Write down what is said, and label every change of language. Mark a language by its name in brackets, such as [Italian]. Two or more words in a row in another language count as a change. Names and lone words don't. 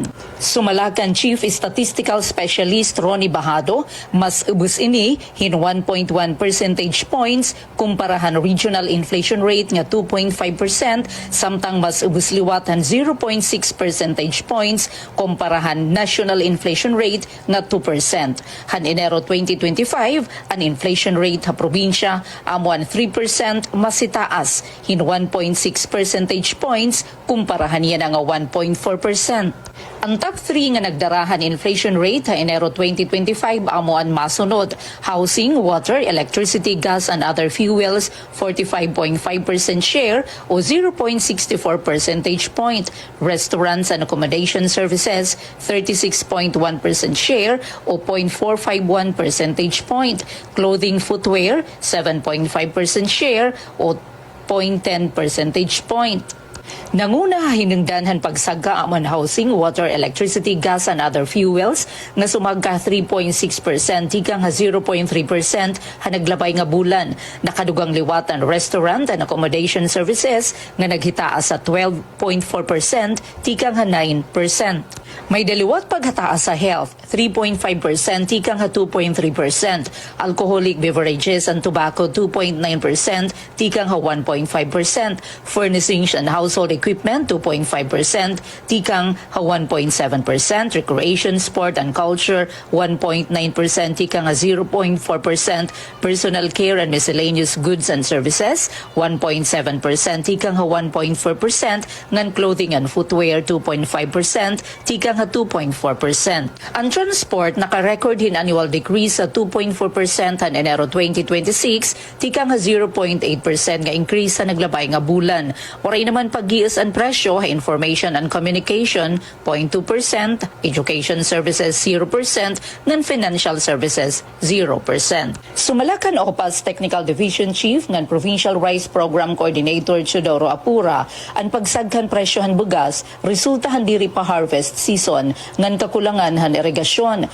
[Waray] Sumalakan Chief Statistical Specialist Ronnie Bahado, mas ubos ini hin 1.1 [English] percentage points [Waray] kumparahan [English] regional inflation rate [Waray] nga 2.5% samtang mas ubos liwat han 0.6 [English] percentage points [Waray] kumparahan [English] national inflation rate [Waray] nga 2%. Han Enero 2025, ang [English] inflation rate [Waray] sa probinsya amuan 3% mas itaas hin 1.6 [English] percentage points [Waray] kumparahan yan nga 1.4%. Ang top 3 nga nagdarahan [English] inflation rate [Waray] sa Enero 2025 amo ang masunod: [English] housing, water, electricity, gas and other fuels 45.5% share o 0.64 percentage point, restaurants and accommodation services 36.1% share o 0.451 percentage point, clothing, footwear 7.5% share o 0.10 percentage point. [Waray] Nanguna hinungdanhan pagsaga aman [English] housing, water, electricity, gas and other fuels [Waray] nga sumagka 3.6% tikang 0.3% ha naglabay nga bulan. Nakadugang liwatan [English] restaurant and accommodation services [Waray] nga naghitaas sa 12.4% tikang 9%. May daliwat paghataas sa health 3.5% tikang 2.3%, [English] alcoholic beverages and tobacco 2.9% tikang 1.5%, furnishings and household equipment 2.5%, tikang 1.7%, recreation, sport and culture 1.9%, tikang 0.4%, personal care and miscellaneous goods and services 1.7%, tikang 1.4%, ngan clothing and footwear 2.5%, [Waray] tikang 2.4%. Ang transport naka-record hin [English] annual decrease [Waray] sa 2.4% han Enero 2026, tikang 0.8% nga increase sa naglabay nga bulan. Oray naman pag-giis ang presyo, [English] information and communication 0.2%, education services 0%, ngan financial services 0%. [Waray] Sumalakan Opas Technical Division Chief ngan Provincial Rice Program Coordinator Chodoro Apura, ang pagsagkan presyohan bugas, resultahan diri pa [English] harvest season, [Waray] ngan kakulangan han irigasyon.